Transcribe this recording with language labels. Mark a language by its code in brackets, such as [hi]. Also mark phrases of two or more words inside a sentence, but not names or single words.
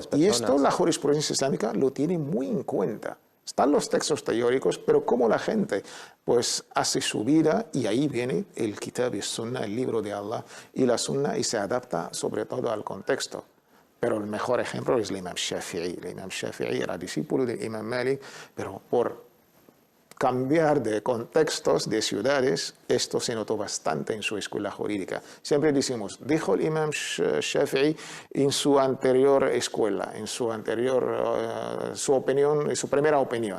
[es] Y esto la jurisprudencia islámica lo tiene muy en cuenta. Están los textos teóricos, pero cómo la gente pues hace su vida, y ahí viene el Kitab y Sunna, el libro de Allah y la Sunna, y se adapta sobre todo al contexto. Pero el mejor ejemplo es el imam Shafi'i. El imam Shafi'i era discípulo del imam Malik, pero por cambiar de contextos, de ciudades, esto se notó bastante en su escuela jurídica. Siempre decimos, dijo el imam Shafi'i en su anterior escuela, en su anterior, su opinión, en su primera opinión.